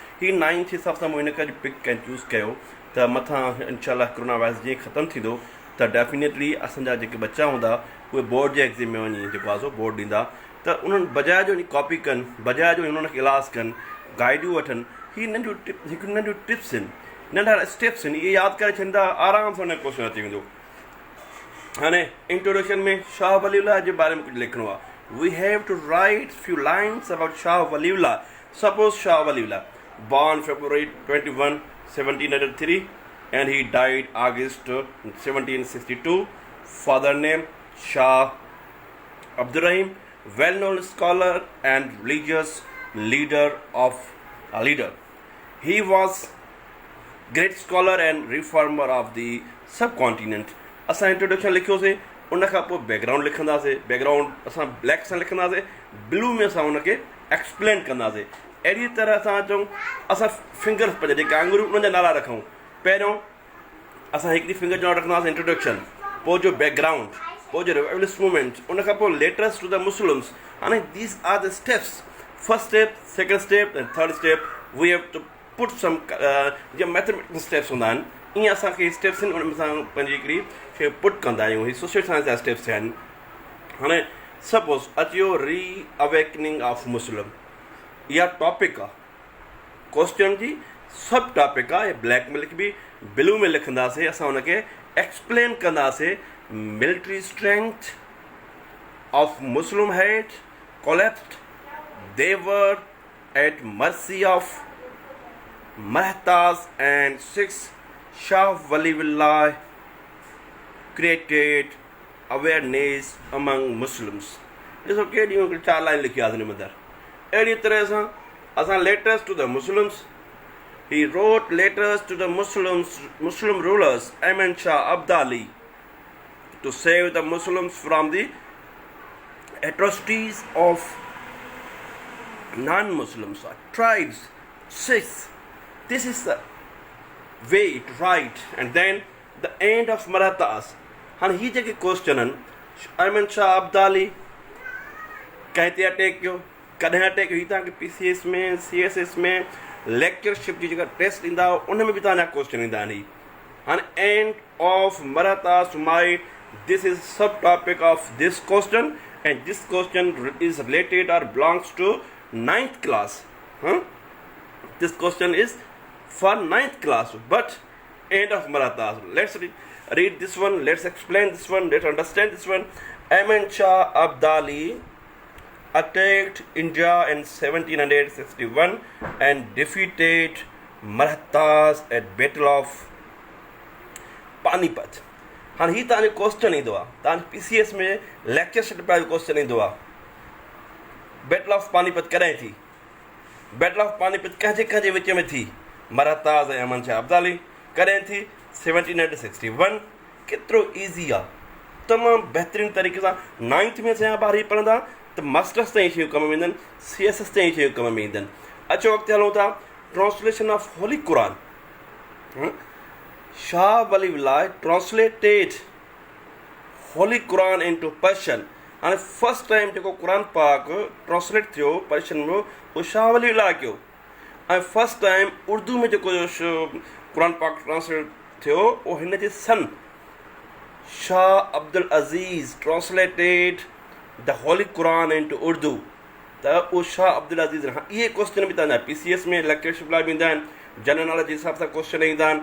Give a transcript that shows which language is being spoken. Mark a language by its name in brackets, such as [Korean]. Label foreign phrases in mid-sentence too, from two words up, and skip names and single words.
[Sindhi] हीउ नाइंथ जे हिसाब सां मूं हिन करे [English] pick and choose [Sindhi] कयो त मथां इंशाअल्लाह कोरोना वायरस जीअं ख़तमु थींदो त डेफिनेटली असांजा जेके बच्चा हूंदा उहे बोर्ड जे एग्ज़ाम में वञी जेको आहे सो बोर्ड ॾींदा, त उन्हनि बजाए जो कॉपी कनि, बजाए जो उन्हनि खे इलाज कनि, गाइडियूं वठनि। ही हिकु नंढियूं टिप्स आहिनि, नंढा स्टेप्स आहिनि, इहे यादि करे छॾींदा आराम सां हुन क्वेश्चन अची वेंदो। हाणे इंट्रोडक्शन में शाह वलीउल्लाह जे बारे में कुझु लिखिणो आहे। [English] We have to write few lines about Shah Waliullah. Suppose Shah Waliullah born February 21, 1703 and he died August 1762. Father name Shah Abdurrahim, well-known scholar and religious leader. He was great scholar and reformer of the subcontinent. [Sindhi] असां इंट्रोडक्शन लिखियोसीं, उन खां पोइ बैकग्राउंड लिखंदासीं, बैकग्राउंड असां ब्लैक सां लिखंदासीं, ब्लू में असां हुनखे एक्सप्लेन कंदासीं। अहिड़ी तरह असां चऊं असां फिंगर्स पंहिंजा जेके आङुरियूं उन्हनि जा नाला रखूं। पहिरियों असां हिकिड़ी फिंगर जो नालो रखंदासीं इंट्रोडक्शन, पोइ जो बैकग्राउंड, पोइ जो [English] revivalist movement, [Sindhi] उन खां पोइ [English] letters to the Muslims. हाणे these are the steps, first step, second step and third step. We have to put some [Sindhi] जीअं [English] mathematical steps [Sindhi] हूंदा आहिनि, ईअं असांखे स्टेप्स आहिनि, उन में असां पंहिंजी हिकिड़ी खे पुट कंदा आहियूं। हीअ [English] social science [Sindhi] जा स्टेप्स आहिनि। हाणे सपोज़ अची वियो [English] reawakening of Muslim, [Sindhi] इहा टॉपिक आहे क्वेश्चन जी, [English] sub topic [Sindhi] आहे। ब्लैक में लिखबी, ब्लू में लिखंदासीं, असां हुनखे एक्सप्लेन कंदासीं। [English] Military strength of Muslim had collapsed, they were at mercy of Mahtaj and six, Shah Waliullah created awareness among Muslims. [Sindhi] ॾिसो केॾियूं 4 लाइन लिखी आहे हिन में अंदरि। अहिड़ी तरह सां असां [English] letters to the Muslims, he wrote letters to the Muslim rulers Ahmad Shah Abdali to save the Muslims from the atrocities of non-Muslims or tribes. 6, this is the way to write. And then the end of Marathas. [Sindhi] हाणे ही जेके क्वेश्चन आहिनि, अहमद शाह अब्दाली कंहिं ते अटैक कयो, कॾहिं अटैक कयो, हीअ तव्हांखे PCS में, CSS में लेक्चरशिप जी जेका टेस्ट ईंदा उन में बि तव्हांजा क्वेश्चन ईंदा आहिनि। [English] हाणे end of Marathas might, this is sub topic of this question and this question is related or belongs to 9th class. This question is for ninth class, but end of Marathas. Let's read this one, let's explain this one, let's understand this one. Ahmed Shah Abdali attacked India in 1761 and defeated Marathas at Battle of पानीपत. [Sindhi] हाँ ही तव्हांजो क्वेश्चन ईंदो आहे, तव्हांजे PCS में [English] lecture sheet [Sindhi] पिया क्वेश्चन ईंदो आहे. [English] Battle of Panipat [Sindhi] कॾहिं थी? [English] Battle of Panipat [Sindhi] कंहिंजे विच में थी? मराठास ऐं अहमद शाह अब्दाली. कॾहिं थी? 1761. केतिरो ईज़ी आहे, तमामु बहितरीनु तरीक़े सां. नाइंथ में असांजा ॿार ही पढ़ंदा त मास्टर्स ताईं शयूं कम में ईंदनि, CS ताईं शयूं कम में ईंदनि. अचो अॻिते हलूं था. [English] Translation of Holy Quran. Shah Waliullah translated Holy Quran into Persian. And first time [Sindhi] जेको क़ुरान पाक ट्रांसलेट थियो पर्शियन में वो शाह वलीउल्लाह कयो. ऐं [English] first time [Sindhi] उर्दू में जेको क़ुरान पाक ट्रांसलेट थियो वो हिन जे सन शाह अब्दुल अज़ीज़ [English] translated the Holy Quran into Urdu. [Sindhi] त उहो शाह अब्दुल अज़ीज़. इहे क्वेश्चन बि तव्हांजा PCS में लेक्चरशिप लाइ बि ईंदा आहिनि, [English] general knowledge [Sindhi] जे हिसाब सां क्वेश्चन ईंदा आहिनि.